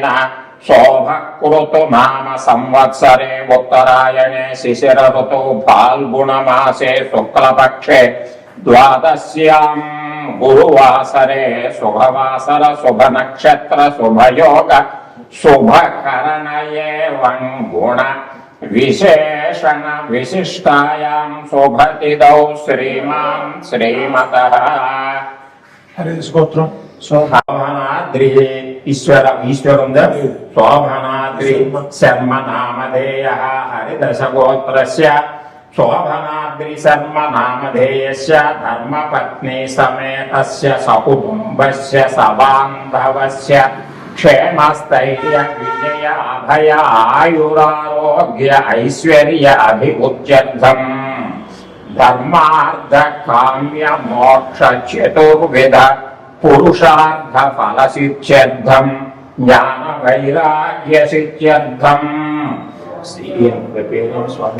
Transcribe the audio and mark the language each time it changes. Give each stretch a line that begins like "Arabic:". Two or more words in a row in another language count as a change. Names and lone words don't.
Sanskrit: शोभकृतु नाम संवत्सरे उत्तरायणे शिशिर ऋतु फाल्गुणमासे शुक्लपक्षे द्वादश्यां गुरुवासरे शुभवासर शुभनक्षत्र शुभयोग शुभकरण एवं गुण विशेषण विशिष्टायां शुभतिथौ श्रीमान् श्रीमतः
Telugu: హరి స్తోత్రం.
Sanskrit: శోభనాద్రి ఈశ్వరం శోభనాద్రి శర్మ నామధేయ హరిదశగోత్రస్య శోభనాద్రి శర్మ నామధేయస్య ధర్మపత్ని సమేతస్య సకుటుంబస్య సబాంధవస్య క్షేమస్థైర్య విజయ అభయ ఆయురారోగ్య ఐశ్వర్య అభివృద్ధ్యర్థం ధర్మార్థ కామ్య మోక్ష చతుర్విధ పురుషార్థ ఫల సిద్ధ్యర్థం జ్ఞాన వైరాగ్య సిద్ధ్యర్థం స్వామి